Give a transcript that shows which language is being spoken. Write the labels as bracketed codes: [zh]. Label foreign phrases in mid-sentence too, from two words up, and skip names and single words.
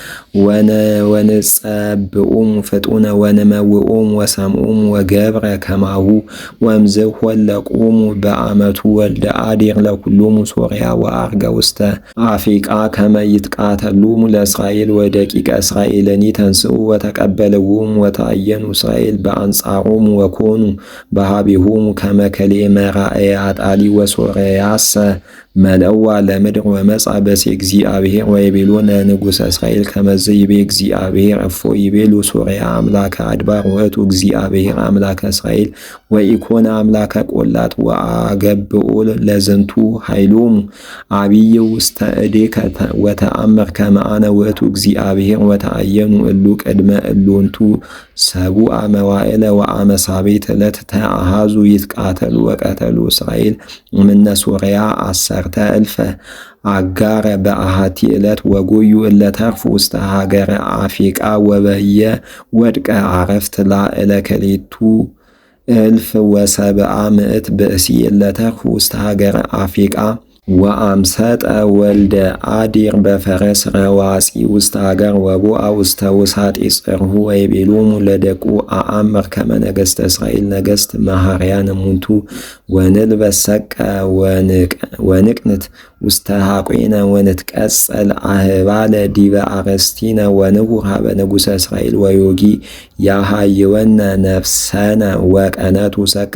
[gez] ወንጸብኦሙ ፍጡነ ወንመውኦሙ ወሰምኦሙ ወገብረ ከማሁ ወእምዝህ ወለቆሙ በአመቱ ወልደ አዴር ለኩሎሙ ሶርያ ወአርገ ውስተ አፊቃ ከመ ይትቃተሎሙ ለእስራኤል ወደቂቀ እስራኤልኒ ተንስኡ ወተቀበልዎሙ ወተአየኑ እስራኤል አንጻሮሙ ወኮኑ በሃቢሆሙ ከመከሌ መራእየ አጣሊ ወሶርያሰ መልእዋ ለምድር ወመጻ በሴ እግዚአብሔር ወይቤሎ ለንጉሠ እስራኤል ከመዝ ይቤ እግዚአብሔር እፎ ይቤሉ ሶርያ አምላከ አድባር ውእቱ እግዚአብሔር አምላከ እስራኤል ወኢኮነ አምላከ ቆላት ወአገብኦ ለዝንቱ ኃይሎሙ አብይ ውስተ እዴከ ወተአምር ከመ አነ ውእቱ እግዚአብሔር ወተአየኑ እሉ ቅድመ እሎንቱ ሰቡአ መዋዕለ ወአመሳቤት ዕለት ተአሃዙ ይትቃተሉ ወቀተሉ እስራኤል እምነ ሶርያ አሰርተ እልፈ አጋረ በአሃቲ ዕለት ወጎዩ እለተርፉ ውስተ ሀገረ አፊቃ ወበየ ወድቀ አረፍት ላዕለ ከሌቱ እልፍ ወሰብአ ምዕት ብእሲ እለተርፉ ውስተ ሀገረ አፊቃ ወአምሰጠ ወልደ አዲር በፈረስ ረዋፂ ውስተ ሀገር ወቦአ ውስተ ውሳጢ ጽርሁ ወይቤሎሙ ለደቁ አአምር ከመ ነገሥተ እስራኤል ነገሥት መሃርያን እሙንቱ ወንልበስ ሰቀ ወንቅንት ውስተ ሐቆነ ወንትቀጸል አህባለ ዲበ አረስቲነ ወንሁር ሀበ ንጉሠ እስራኤል ወዮጊ ያሃይወነ ነፍሰነ ወቀነቱ ሰቀ